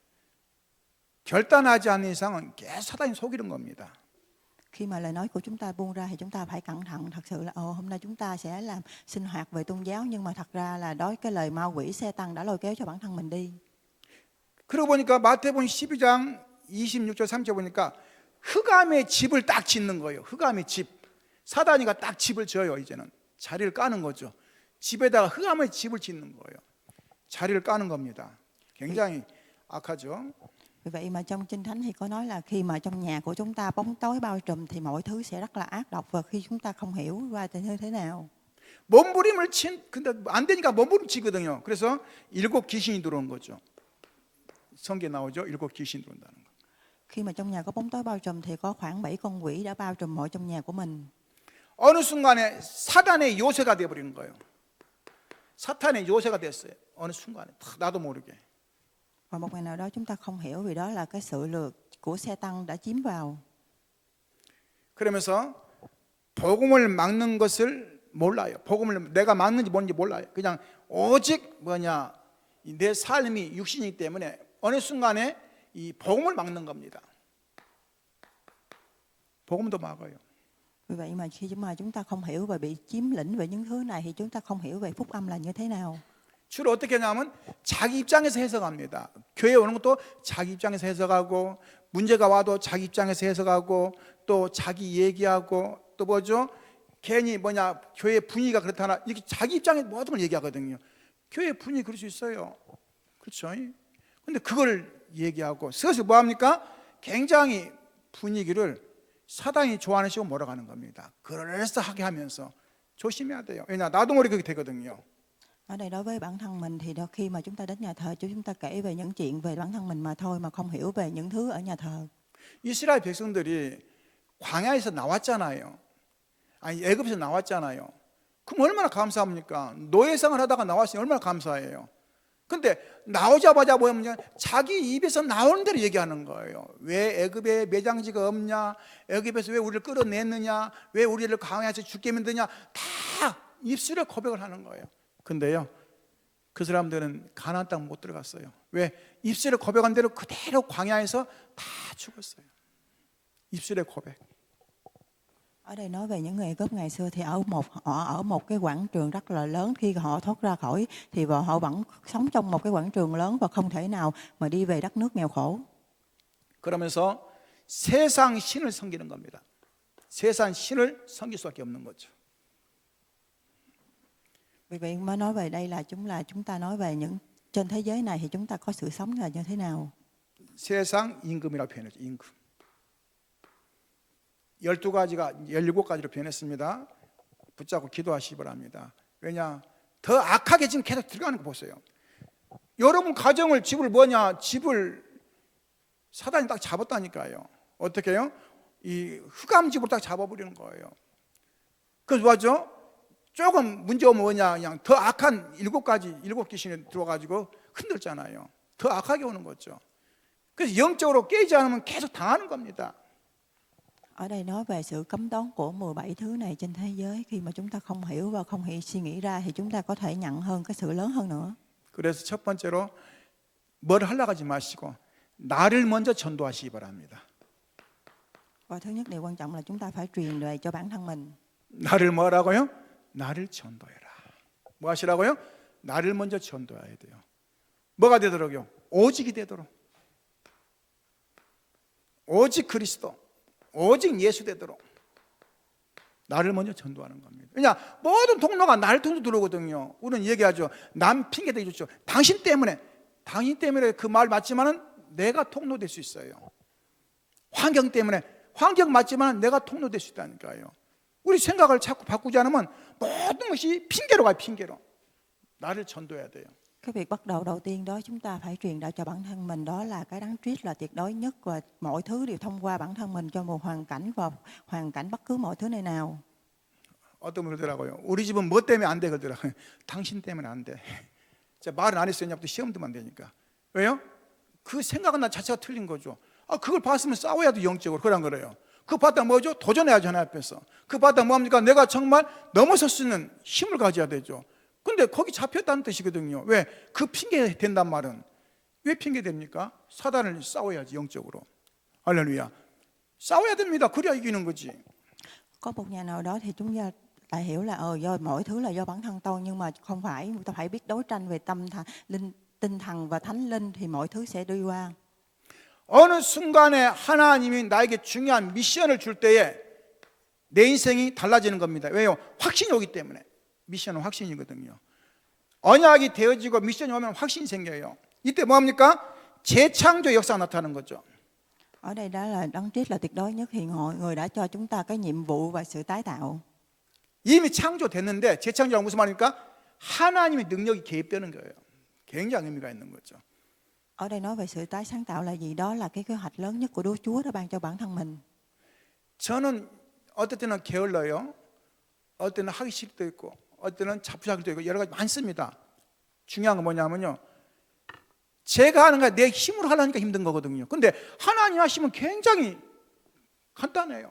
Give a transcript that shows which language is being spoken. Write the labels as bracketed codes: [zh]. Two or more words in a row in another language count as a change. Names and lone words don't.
[ko] 결단하지 않는 이상은 계속 사단이 속이는 겁니다. [vi] Khi mà lời nói của chúng ta buông ra thì chúng ta phải cẩn thận thật sự là hôm nay chúng ta sẽ làm sinh hoạt về tôn giáo, nhưng mà thật ra là đối cái lời ma quỷ Sa-tan đã lôi kéo cho bản thân mình đi. [ko] 그러고 보니까 마태복음 12장 26절 30절 보니까 흑암의 집을 딱 짓는 거예요. 흑암의 집. 사단이가 딱 집을 지어요. 이제는 자리를 까는 거죠. 집에다가 흑암의 집을 짓는 거예요. 자리를 까는 겁니다. 굉장히 악하죠. [vi] Vì vậy mà trong Kinh Thánh thì có nói là khi mà trong nhà của chúng ta bóng tối bao trùm thì mọi thứ sẽ rất là ác độc, và khi chúng ta không hiểu qua thì như thế nào. [ko] 몸부림을 근데 안 되니까 몸부림 치거든요. 그래서 7 귀신이 들어온 거죠. 성경에 나오죠. 7 귀신이 들어온다는 거. [vi] Khi mà trong nhà có bóng tối bao trùm thì có khoảng 7 con quỷ đã bao trùm mọi trong nhà của mình. [ko] 어느 순간에 사단의 요새가 되어 버리는 거예요. 사탄의 요새가 됐어요. 어느 순간에 나도 모르게. [vi] Và một ngày nào đó chúng ta không hiểu, vì đó là cái sự lừa của Sa-tan đã chiếm vào. [ko] 그러면서 복음을 막는 것을 몰라요. 복음을 내가 막는지 뭔지 몰라요. 그냥 오직 내 삶이 육신이기 때문에 어느 순간에 이 복음을 막는 겁니다. 복음도 막아요. [vi] Vì vậy mà khi chúng ta không hiểu và bị chiếm lĩnh về những thứ này thì chúng ta không hiểu về phúc âm là như thế nào. [ko] 주로 어떻게 하냐면 자기 입장에서 해석합니다. 교회에 오는 것도 자기 입장에서 해석하고, 문제가 와도 자기 입장에서 해석하고, 또 자기 얘기하고, 또 뭐죠? 괜히 교회 분위기가 그렇다나 이렇게 자기 입장에 모든 걸 얘기하거든요. 교회 분위기 그럴 수 있어요. 그렇죠? 근데 그걸 얘기하고, 그래서 뭐합니까? 굉장히 분위기를 사단이 좋아하는 식으로 몰아가는 겁니다. 그럴싸하게 하면서 조심해야 돼요. 왜냐, 나도 모르게 그렇게 되거든요. [vi] Ở đây đối với bản thân mình thì khi mà chúng ta đến nhà thờ, chúng ta kể về những chuyện về bản thân mình mà thôi, mà không hiểu về những thứ ở nhà thờ. [ko] 이스라엘 백성들이 광야에서 나왔잖아요. 아니 애굽에서 나왔잖아요. 그럼 얼마나 감사합니까? 노예 생활 하다가 나왔으니 얼마나 감사해요. 근데 나오자마자 뭐냐면 자기 입에서 나오는 대로 얘기하는 거예요. 왜 애굽에 매장지가 없냐? 애굽에서 왜 우리를 끌어냈느냐? 왜 우리를 광야에서 죽게 만드냐? 다 입술에 고백을 하는 거예요. 근데요, 그 사람들은 가나안 땅 못 들어갔어요. 왜? 입술에 고백한 대로 그대로 광야에서 다 죽었어요. 입술의 고백. [vi] Ở đây nói về những người gốc ngày xưa thì họ ở một cái quảng trường rất là lớn, khi họ thoát ra khỏi thì họ vẫn sống trong một cái quảng trường lớn và không thể nào mà đi về đất nước nghèo khổ. [ko] 그러면서 세상 신을 섬기는 겁니다. 세상 신을 섬길 수밖에 없는 거죠. [vi] Vì vậy mới nói về đây là chúng ta nói về những trên thế giới này thì chúng ta có sự sống là như thế nào. [ko] 세상 임금이라고 표현했죠. 임금. 12가지가 17가지로 표현했습니다. 붙잡고 기도하시기 바랍니다. 왜냐? 더 악하게 지금 계속 들어가는 거 보세요. 여러분 가정을 집을 사단이 딱 잡았다니까요. 어떻게 해요? 이 흑암집으로 딱 잡아버리는 거예요. 그래서 뭐죠? 조금 문제가 뭐냐, 그냥 더 악한 7 귀신이 들어가지고 흔들잖아요. 더 악하게 오는 거죠. 그래서 영적으로 깨지 않으면 계속 당하는 겁니다. [vi] Ở đây nói về sự cấm đoán của 17 thứ này trên thế giới. Khi mà chúng ta không hiểu và không suy nghĩ ra thì chúng ta có thể nhận hơn cái sự lớn hơn nữa. [ko] 그래서 첫 번째로 뭘 하려고 하지 마시고 나를 먼저 전도하시기 바랍니다. [vi] Và thứ nhất điều quan trọng là chúng ta phải truyền về cho bản thân mình. [ko] 나를 뭐라고요? 나를 전도해라. 뭐 하시라고요? 나를 먼저 전도해야 돼요. 뭐가 되도록요? 오직이 되도록. 오직 그리스도, 오직 예수 되도록 나를 먼저 전도하는 겁니다. 왜냐? 모든 통로가 나를 통해서 들어오거든요. 우리는 얘기하죠. 남 핑계 대기 좋죠. 당신 때문에 그 말 맞지만은 내가 통로될 수 있어요. 환경 때문에 환경 맞지만 내가 통로될 수 있다니까요. 우리 생각을 자꾸 바꾸지 않으면 모든 것이 핑계로 가요. 핑계로. 나를 전도해야 돼요. [vi] Cái việc bắt đầu đầu tiên đó chúng ta phải truyền đạo cho bản thân mình, đó là cái đấng Christ là tuyệt đối nhất và mọi thứ đều thông qua bản thân mình cho một hoàn cảnh và hoàn cảnh bất cứ mọi thứ này nào. [ko] 어떤 분 그러더라고요. 우리 집은 뭐 때문에 안 돼? 그러더라고요. 당신 때문에 안 돼. 제가 말은 안 했으냐부터 시험 들면 안 되니까. 왜요? 그 생각은 나 자체가 틀린 거죠. 그걸 봤으면 싸워야 돼 영적으로. 그런 거래요. 그거 봤다 뭐죠? 도전해야죠 하나님 앞에서. 그거 봤다 뭐합니까? 내가 정말 넘어설 수 있는 힘을 가져야 되죠. 근데 거기 잡혔다는 뜻이거든요. 왜? 그 핑계 된단 말은 왜 핑계 됩니까? 사단을 싸워야지 영적으로. 할렐루야. 싸워야 됩니다. 그래야 이기는 거지. [vi] Có một nhà nào đó thì chúng ta lại hiểu là do mọi thứ là do bản thân tôi, nhưng mà không phải, ta phải biết đấu tranh về tinh thần và thánh linh thì mọi thứ sẽ đi qua. [ko] 어느 순간에 하나님이 나에게 중요한 미션을 줄 때에 내 인생이 달라지는 겁니다. 왜요? 확신이 오기 때문에. 미션은 확신이거든요. 언약이 되어지고 미션이 오면 확신이 생겨요. 이때 뭐합니까? 재창조 역사가 나타나는 거죠. [vi] Ở đây đó là đấng Christ là tuyệt đối nhất thì người đã cho chúng ta cái nhiệm vụ và sự tái tạo. [ko] 이미 창조됐는데 재창조란 무슨 말입니까? 하나님의 능력이 개입되는 거예요. 굉장히 의미가 있는 거죠. [vi] Ở đây nói về sự tái sáng tạo là gì? Đó là cái kế hoạch lớn nhất của Đức Chúa đã ban cho bản thân mình. [ko] 저는 어떨 때는 게을러요. 어떨 때는 하기 싫을 때도 있고 어떨 때는 자포자기도 있고 여러 가지 많습니다. 중요한 건 뭐냐면요. 제가 하는 거 내 힘으로 하려니까 힘든 거거든요. 근데 하나님 하시면 굉장히 간단해요.